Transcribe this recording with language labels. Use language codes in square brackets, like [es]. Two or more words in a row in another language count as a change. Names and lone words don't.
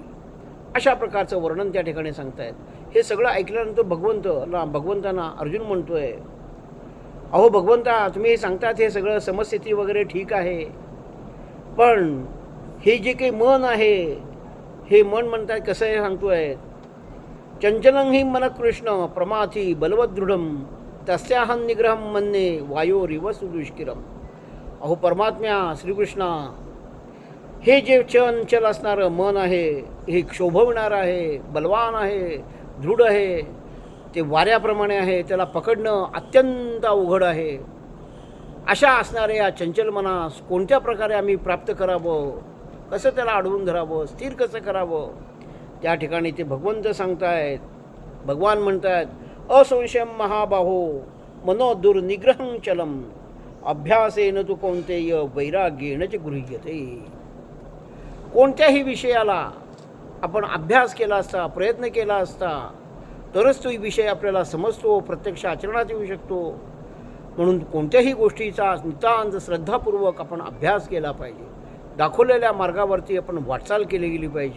[mr] अशा प्रकारचं वर्णन त्या ठिकाणी सांगतायत. हे सगळं ऐकल्यानंतर भगवंतांना अर्जुन म्हणतोय, अहो भगवंता, तुम्ही हे सांगतात हे सगळं समस्थिती वगैरे ठीक आहे, पण हे जे काही मन आहे हे मन म्हणतात कसं आहे सांगतोय, [sa] चंचलं हि मन कृष्ण प्रमाथी बलवदृढम तस्याहं निग्रहं मन्ये वायोरिव सुदुष्किरम. [mr] अहो परमात्म्या श्रीकृष्णा, हे जे चंचल असणारं मन आहे हे क्षोभवणारं आहे, बलवान आहे, दृढ आहे, ते वाऱ्याप्रमाणे आहे, त्याला पकडणं अत्यंत अवघड आहे. अशा असणाऱ्या या चंचल मनास कोणत्या प्रकारे आम्ही प्राप्त करावं, कसं त्याला अडवून धरावं, स्थिर कसं करावं, त्या ठिकाणी ते भगवंत सांगतायत. भगवान म्हणतात, [sa] असंशयम महाबाहो मनो दुर्निग्रहं चलम अभ्यासेन तु कौन्तेय वैराग्येन च गृह्यते. [mr] कोणत्याही विषयाला आपण अभ्यास केला असता, प्रयत्न केला असता तरच तो विषय आपल्याला समजतो, प्रत्यक्ष आचरणात येऊ शकतो. म्हणून कोणत्याही गोष्टीचा नितांत श्रद्धापूर्वक आपण अभ्यास केला पाहिजे. दाखवलेल्या मार्गावरती आपण वाटचाल केली गेली पाहिजे.